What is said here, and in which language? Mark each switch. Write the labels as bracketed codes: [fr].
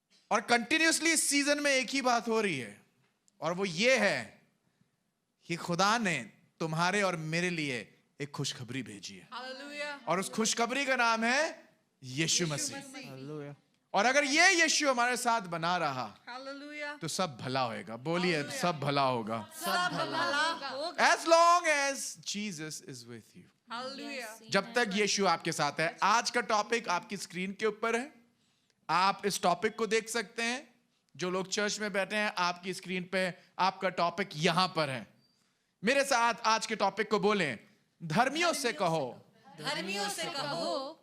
[hi] और कंटिन्यूसली इस सीजन में एक ही बात हो रही है, और वो ये है कि खुदा ने तुम्हारे और मेरे लिए एक खुशखबरी भेजी है. Hallelujah. और उस खुशखबरी का नाम है यीशु मसीह. Hallelujah. और अगर ये यीशु हमारे साथ बना रहा Hallelujah. तो सब भला होएगा. बोलिए सब भला होगा. सब भला होगा. [en] As long as Jesus is with you. Hallelujah. [hi] जब तक यीशु आपके साथ है. आज का टॉपिक आपकी स्क्रीन के ऊपर है. आप इस टॉपिक को देख सकते हैं. जो लोग चर्च में बैठे हैं, आपकी स्क्रीन पे आपका टॉपिक यहां पर है. मेरे साथ आज के टॉपिक को बोलें. धर्मियों से कहो धर्मियों से कहो